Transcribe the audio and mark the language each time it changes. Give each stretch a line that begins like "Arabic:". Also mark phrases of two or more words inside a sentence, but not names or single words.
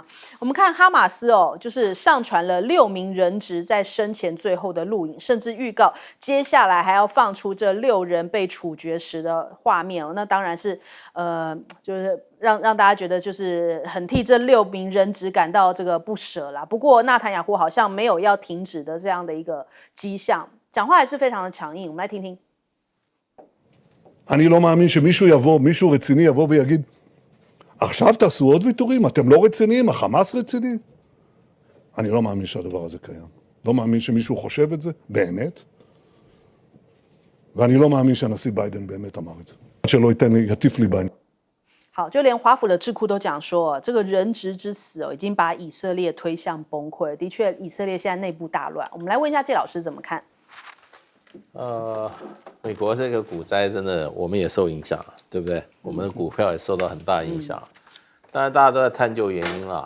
Chinese: 我们看哈马斯就是上传了6名人质在生前最后的录影，甚至预告接下来还要放出这6人被处决时的画面那当然是就是让大家觉得就是很替这6名人质感到这个不舍啦。不过纳坦雅胡好像没有要停止的这样的一个迹象，讲话还是非常的强硬。我们来听听。
Hebrew: אני לא מאמין שמישהו יבוא, מישהו רציני יבוא ויגיד, עכשיו תעשו עוד ויתורים, אתם לא רציניים, החמאס רציני? אני לא מאמין שהדבר הזה קיים. לא מאמין שמישהו חושב את זה, באמת. ואני לא מאמין שהנשיא ביידן באמת אמר את זה. שלא יטיף לי בעניין.
Chinese: 好，就连华府的智库都讲说，这个人质之死已经把以色列推向崩溃了。的确，以色列现在内部大乱。我们来问一下谢老师怎么看？美国这个股灾真的，我们也受影响，对不对？我们的股票也受到很大影响。当然，大家都在探究原因啦。